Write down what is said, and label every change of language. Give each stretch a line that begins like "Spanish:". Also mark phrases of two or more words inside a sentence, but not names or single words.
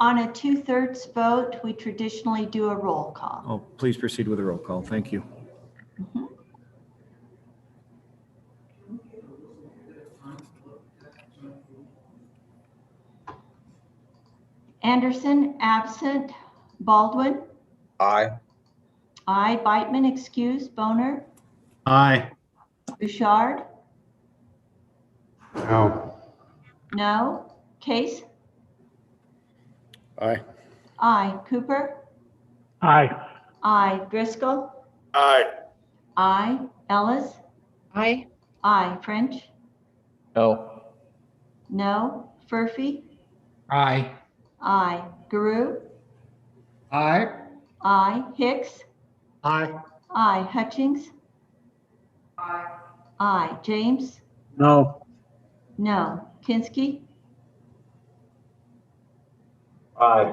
English: On a 2/3 vote, we traditionally do a roll call. Oh, please proceed with a roll call. Thank you. Anderson, absent. Baldwin? Aye. Aye. Beitman, excused. Boner? Aye. Bouchard? No. No. Case? Aye. Aye. Cooper? Aye. Aye. Driscoll? Aye. Aye. Ellis? Aye. Aye. French? No. No. Furphy? Aye. Aye. Guru? Aye. Aye. Hicks? Aye. Aye. Hutchings? Aye. James? No. No. Kinsky? Aye.